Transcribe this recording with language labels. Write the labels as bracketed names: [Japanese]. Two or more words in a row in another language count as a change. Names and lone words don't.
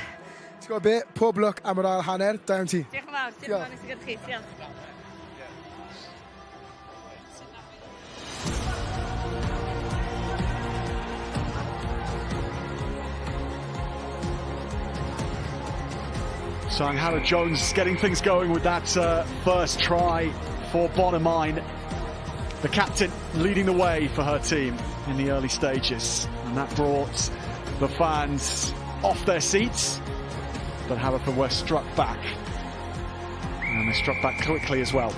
[Welsh] Ti'n gwybod be? Pob lwc am yr ail hanner. Da iawn ti. Diolch yn fawr. Diolch yn fawr nes i gyda chi. Diolch. [English] So Angharad Jones getting things going with that first try for Bonymaen. The captain leading the way for her team in the early stages. And that brought the fans off their seats. But Haverfordwest struck back. And they struck back quickly as well.